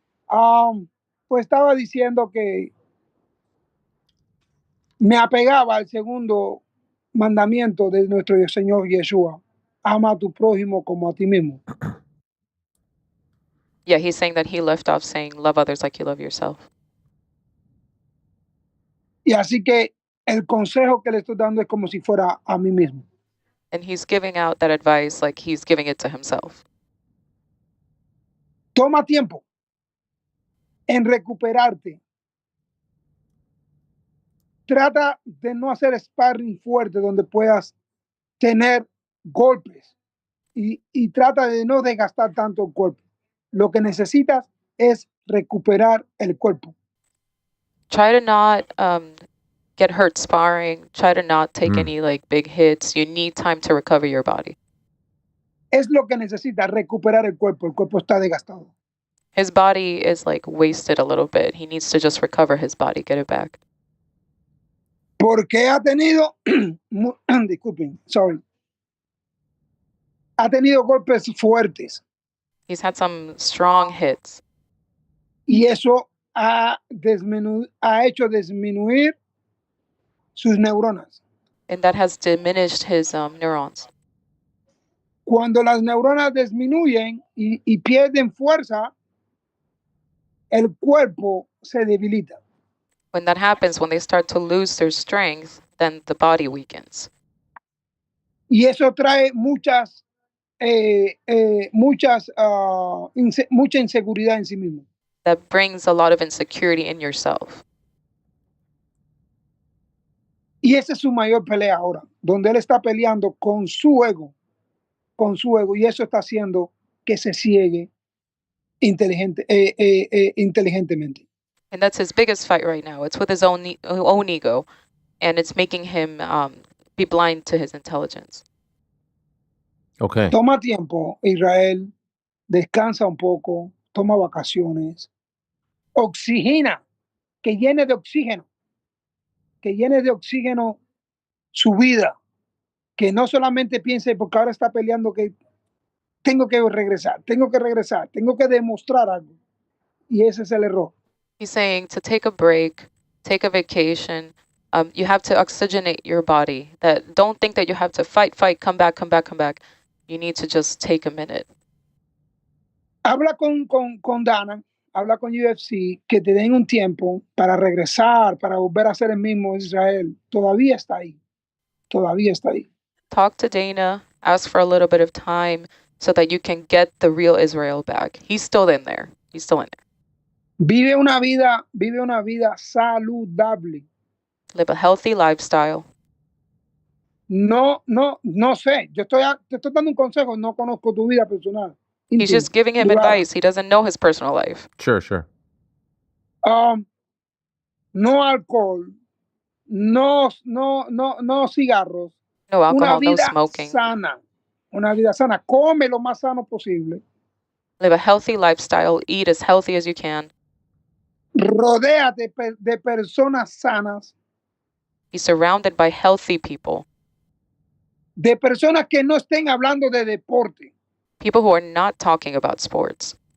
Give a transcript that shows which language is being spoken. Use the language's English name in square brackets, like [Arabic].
[Spanish] Pues estaba diciendo que me apegaba al segundo mandamiento de nuestro Señor Yeshua. Ama a tu prójimo como a ti mismo. [English] Yeah, he's saying that he left off saying, love others like you love yourself. [Spanish] Y así que el consejo que le estoy dando es como si fuera a mí mismo. [English] And he's giving out that advice like he's giving it to himself. [Spanish] Toma tiempo en recuperarte. Trata de no hacer sparring fuerte donde puedas tener golpes y trata de no desgastar tanto el cuerpo. Lo que necesitas es recuperar el cuerpo. [English] Try to not get hurt sparring. Try to not take any like big hits. You need time to recover your body. [Spanish] Es lo que necesitas, recuperar el cuerpo. El cuerpo está desgastado. [English] His body is like wasted a little bit. He needs to just recover his body, get it back. [Spanish] Porque ha tenido, disculpen, [English] sorry. [Spanish] Ha tenido golpes fuertes. [English] He's had some strong hits. [Spanish] Y eso ha hecho disminuir sus neuronas. [English] And that has diminished his neurons. [Spanish] Cuando las neuronas disminuyen y pierden fuerza, el cuerpo se debilita. [English] When that happens, when they start to lose their strength, then the body weakens. [Spanish] Y eso trae mucha inseguridad en sí mismo. [English] That brings a lot of insecurity in yourself. [Spanish] Y esa es su mayor pelea ahora, donde él está peleando con su ego, y eso está haciendo que se ciegue inteligentemente. [English] And that's his biggest fight right now. It's with his own ego, and it's making him be blind to his intelligence. Okay. [Spanish] Toma tiempo, Israel, descansa un poco, toma vacaciones, oxigena, que llene de oxígeno su vida, que no solamente piense, porque ahora está peleando que tengo que regresar, tengo que demostrar algo. Y ese es el error. [English] He's saying to take a break, take a vacation. You have to oxygenate your body. That don't think that you have to fight, come back. You need to just take a minute. [Spanish] Habla con Dana, habla con UFC, que te den un tiempo para regresar, para volver a ser el mismo Israel. Todavía está ahí. [English] Talk to Dana, ask for a little bit of time so that you can get the real Israel back. He's still in there. [Spanish] Vive una vida saludable. [English] Live a healthy lifestyle. [Spanish] No sé. Te estoy dando un consejo. No conozco tu vida personal. [English] He's just giving him advice. He doesn't know his personal life. Sure. [Spanish] No alcohol. No cigarros. [English] No alcohol, no smoking. [Spanish] Una vida sana. Come lo más sano posible. [English] Live a healthy lifestyle. Eat as healthy as you can. [Spanish] Rodéate de personas sanas. [English] Be surrounded by healthy people. [Spanish] De personas que no estén hablando de deporte. [English] People who are not talking about sports.